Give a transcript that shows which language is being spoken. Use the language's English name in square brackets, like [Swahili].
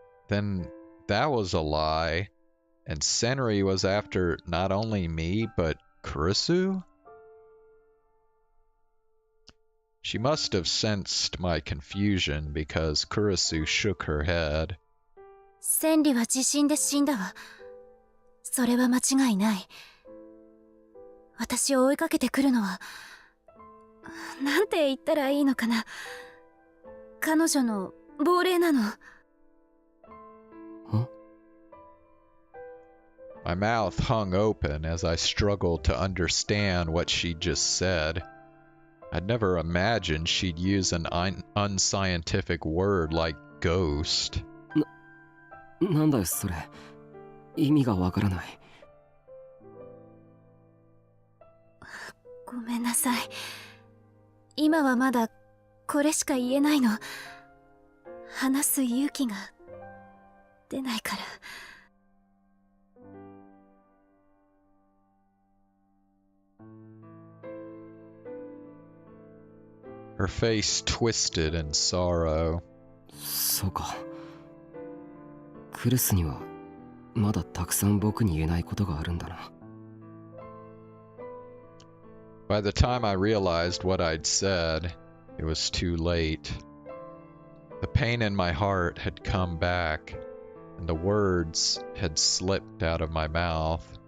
[English] Then that was a lie, and Senri was after not only me, but Kurisu? She must have sensed my confusion because Kurisu shook her head. [Japanese] 千里は地震で死んだわ。それは間違いない。私を追いかけてくるのは、なんて言ったらいいのかな。彼女の亡霊なの。 [English] My mouth hung open as I struggled to understand what she'd just said. I'd never imagined she'd use an unscientific word like ghost. [Japanese] なんだよそれ。意味がわからない。ごめんなさい。今はまだこれしか言えないの。話す勇気が出ないから。 [English] Her face twisted in sorrow. [Japanese] そうか。クルスにはまだたくさん僕に言えないことがあるんだな。 [English] By the time I realized what I'd said, it was too late. The pain in my heart had come back, and the words had slipped out of my mouth.